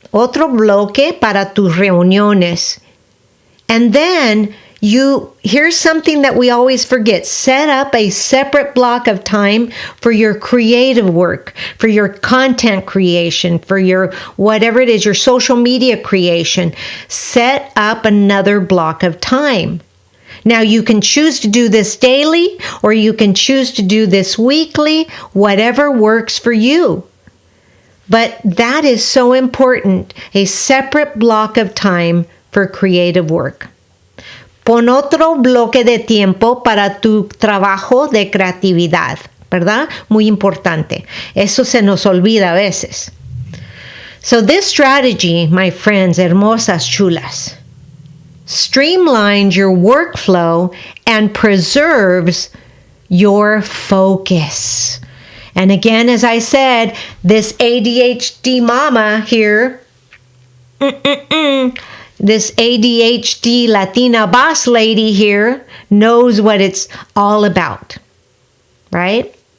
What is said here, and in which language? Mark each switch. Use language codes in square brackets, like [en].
[es] Otro bloque para tus reuniones. [en] And then here's something that we always forget. Set up a separate block of time for your creative work, for your content creation, for your whatever it is, your social media creation. Set up another block of time. Now, you can choose to do this daily, or you can choose to do this weekly, whatever works for you. But that is so important, a separate block of time for creative work. [es] Pon otro bloque de tiempo para tu trabajo de creatividad, ¿verdad? Muy importante. Eso se nos olvida a veces. [en] So this strategy, my friends, [es] hermosas, chulas, [en] streamlines your workflow and preserves your focus. And again, as I said, this ADHD mama here, this ADHD Latina boss lady here knows what it's all about, right?